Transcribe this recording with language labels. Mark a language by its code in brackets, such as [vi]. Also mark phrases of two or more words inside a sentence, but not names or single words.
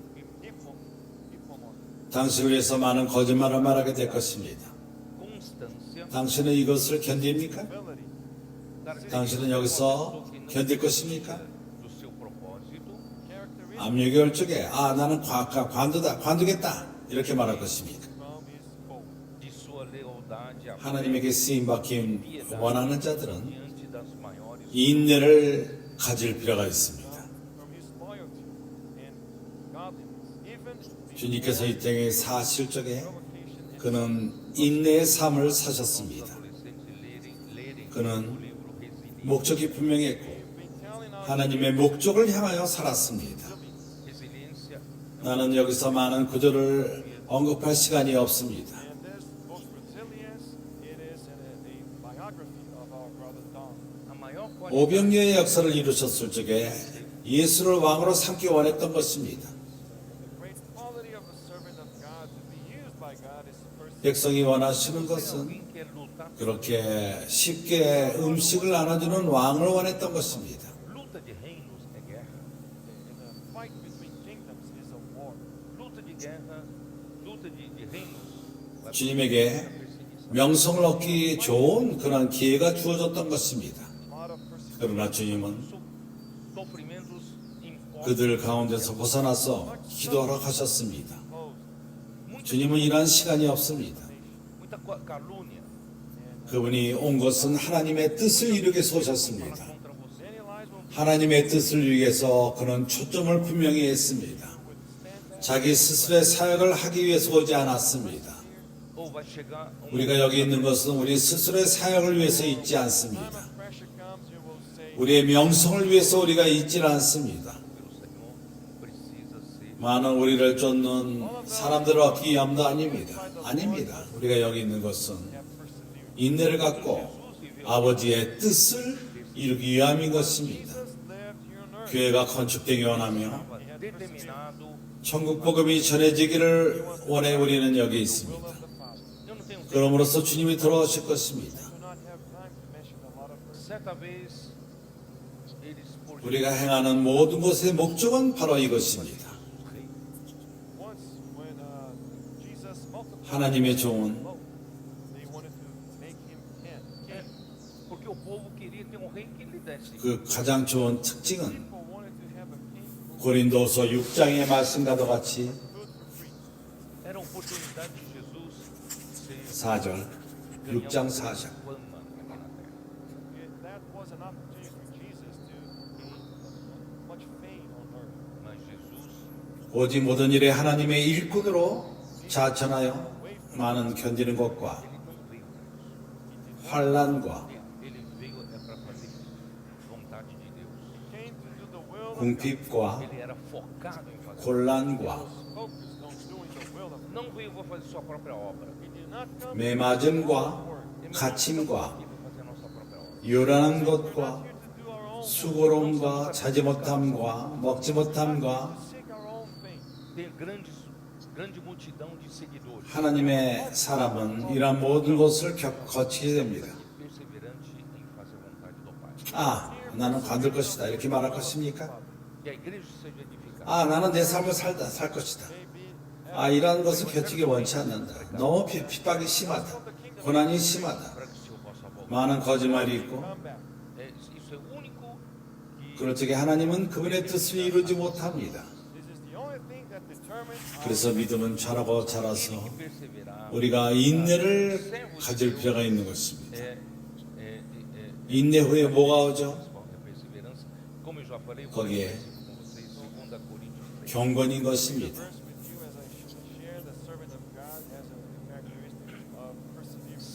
[el] hypomon. [ko] 당신을 위해서 많은 거짓말을 말하게 될 것입니다. [pt] constância. [ko] 당신은 이것을 견딥니까? [en] Ability. [ko] 당신은 여기서 견딜 것입니까? [pt] Do seu propósito. [en] Characteristic [ko] 압력이 올 적에 나는 관두겠다 이렇게 말할 것입니까? [en] from his hope. [pt] De sua lealdade à [ko] 하나님에게 쓰임 받김 원하는 자들은 [pt] diante das maiores [ko] 인내를 가질 필요가 있습니다. [en] From his loyalty and godliness. Even [ko] 주님께서 이 땅에 사실 적에 [en] provocation and [ko] 그는 인내의 삶을 사셨습니다. [pt] adolescentes lerem [ko] 그는 [pt] o livro Resiliência. [ko] 목적이 분명했고 [en] been telling us [ko] 하나님의 목적을 향하여 살았습니다. [pt] Resiliência [ko] 나는 여기서 많은 구절을 언급할 시간이 없습니다. [en] and this book Resilience, it is a biography of our brother Don. [pt] a maior qualidade [ko] 오병이어의 역사를 이루셨을 적에 예수를 왕으로 삼기 원했던 것입니다. [en] The great quality of a servant of God to be used by God is first [ko] 백성이 원하시는 것은 [pt] alguém quer lutar, [ko] 그렇게 쉽게 음식을 나눠주는 왕을 원했던 것입니다. [pt] luta de reinos é guerra, [en] in a fight between kingdoms is a war. [pt] luta de guerra, luta de reinos. vai [ko] 주님에게 [pt] perseguição. [ko] 명성을 얻기 좋은 그런 기회가 주어졌던 것입니다. [en] A lot of persecution. [ko] 그러나 주님은 [pt] Sofrimentos impostos. [ko] 그들 가운데서 벗어나서 기도하러 가셨습니다. [en] Opposed. [ko] 주님은 이러한 시간이 없습니다. [pt] Muita calúnia [ko] 그분이 온 것은 하나님의 뜻을 이루기 위해서 오셨습니다. [pt] contra você. [en] Many lies will be [ko] 하나님의 뜻을 위해서 그는 초점을 분명히 했습니다. 자기 스스로의 사역을 하기 위해서 오지 않았습니다. [pt] Ou vai chegar [ko] 우리가 여기 있는 것은 우리 스스로의 사역을 위해서 있지 않습니다. [en] pressure comes, you will say, [ko] 우리의 명성을 위해서 우리가 있지 않습니다. [pt] pelo Senhor precisa ser [ko] 많은 우리를 쫓는 사람들을 얻기 위함도 아닙니다. 아닙니다. 우리가 여기 있는 것은 [en] have persevered. [ko] 인내를 갖고 아버지의 뜻을 이루기 위함인 것입니다. [en] Jesus lived here on earth. [ko] 교회가 건축되기 원하며 [pt] determinado. [ko] 천국 복음이 전해지기를 원해 우리는 여기 [en] Will [ko] 있습니다. [en] of the Father. [pt] Eu não tenho tempo. [ko] 그러므로서 주님이 돌아오실 것입니다. [en] Do not have time to mention a lot of verses. [pt] Certa vez eles por [ko] 우리가 행하는 모든 것의 목적은 바로 이것입니다. [en] Once, when Jesus multiplied [ko] 하나님의 종은 [en] loaves, they wanted to make him king. [pt] porque o povo queria ter um rei que lhe desse. [ko] 그 가장 좋은 특징은 [en] People wanted to have a king who [ko] 고린도서 6장의 말씀과도 같이 [en] good for free. [pt] Era a oportunidade de Jesus ser [ko] 4절, 6장 4절. [pt] fama aqui na terra. [en] That was an opportunity for Jesus to gain much fame on earth. [pt] Mas Jesus [ko] 오직 모든 일에 하나님의 일꾼으로 자천하여 많은 견디는 것과 환난과 [pt] ele veio é para fazer vontade de Deus. [en] Came to do the will of God. [ko] 궁핍과 [pt] Ele era focado em fazer. [ko] 곤란과 [en] Focused on doing the will of God. [pt] Não veio para fazer sua própria obra. [en] He did not come [ko] 매맞음과 [pt] Ele [ko] 갇힘과 [pt] veio para fazer a nossa própria obra. [ko] 요란한 것과 [en] here to do our own [ko] 수고로움과 자지 못함과 먹지 못함과 [en] seek our own fame. [pt] Ter grande multidão de seguidores. [ko] 하나님의 사람은 이러한 모든 것을 거치게 됩니다. [pt] Perseverante em fazer a vontade do Pai. [ko] 나는 관둘 것이다 이렇게 말할 것입니까? Que a igreja seja edificada. 나는 내 삶을 살 것이다. 이러한 것을 곁치기 원치 않는다. 너무 핍박이 심하다. 고난이 심하다. [pt] Para que o Senhor possa voltar. [ko] 많은 거짓말이 있고 [en] Come back. [pt] Isso é o único que [ko] 그럴 적에 하나님은 그분의 뜻을 이루지 못합니다. [en] This is the only thing that determines our [ko] 그래서 믿음은 자라고 자라서 [pt] perseverar [ko] 우리가 인내를 가질 필요가 있는 것입니다. [pt] é [ko] 인내 후에 뭐가 오죠? [pt] a perseverança. Como eu já falei, vou [ko] 거기에 [pt] ler com vocês 2 Coríntios 3. [ko] 경건인 것입니다. [en] verse with you as I share the servant of God as a characteristic of perseverance.